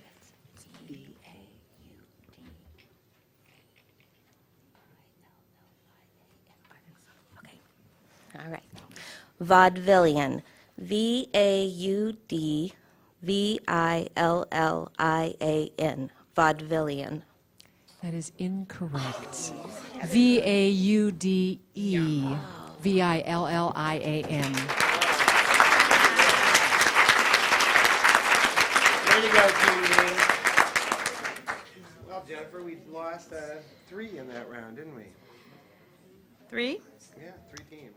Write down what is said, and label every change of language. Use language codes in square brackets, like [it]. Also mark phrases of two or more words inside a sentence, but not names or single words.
[en] All right. Vaudevillian. V-A-U-D-V-I-L-L-I-A-N. Vaudevillian. That is incorrect. V-A-U-D-E-V-I-L-L-I-A-N. Way to go, Keen Green. Well, Jennifer, we lost 3 in that round, didn't we? 3? Yeah, 3 teams.